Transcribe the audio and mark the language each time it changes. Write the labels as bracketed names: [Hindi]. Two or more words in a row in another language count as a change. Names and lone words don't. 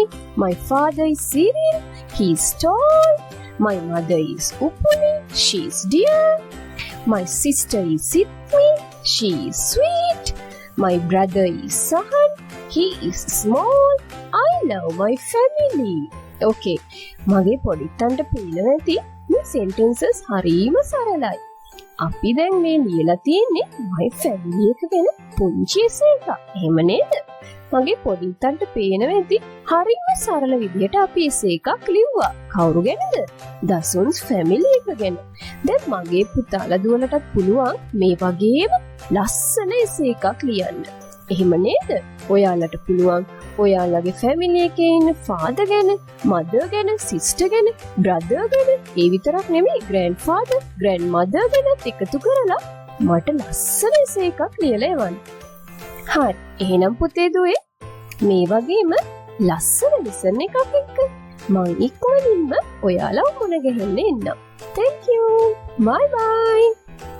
[English] My father is Cyril. He is tall. My mother is Uppuli. She is dear. My sister is Sydney. She is sweet. My brother is Sahan. He is small. I love my family. [Sinhala] Okay, මගේ පොඩිත්තන්ට පේනවා ඇති මේ sentences හරිම සරලයි. අපි දැන් මේ ලියලා තියෙන්නේ [English] my family [Sinhala] එක ගැන පුංචි එකක්. එහෙම නේද? මගේ පොඩිත්තන්ට පේනවා ඇති හරිම සරල විදිහට අපි එකක් ලිව්වා. කවුරු ගැනද? Dasun's family එක ගැන. දැන් මගේ පුතාලා දුවලටත් පුළුවන් මේ වගේම ලස්සන එකක් ලියන්න. එහෙම නේද? ඔයාලට පුළුවන් ඔයාලගේ family එකේ ඉන්න father ගැන, mother ගැන, sister ගැන, brother ගැන, ඒ විතරක් නෙමෙයි [English] grandfather, grandmother [Sinhala] ගැනත් එකතු කරලා මට ලස්සන එකක් ලියලා එවන්න. හරි. එහෙනම් පුතේ දුවේ මේ වගේම ලස්සන lesson එකක් එක්ක මම ඉක්මනින්ම ඔයාලා මුණ ගැහෙන්න එන්නම්. [English] Thank you. Bye bye.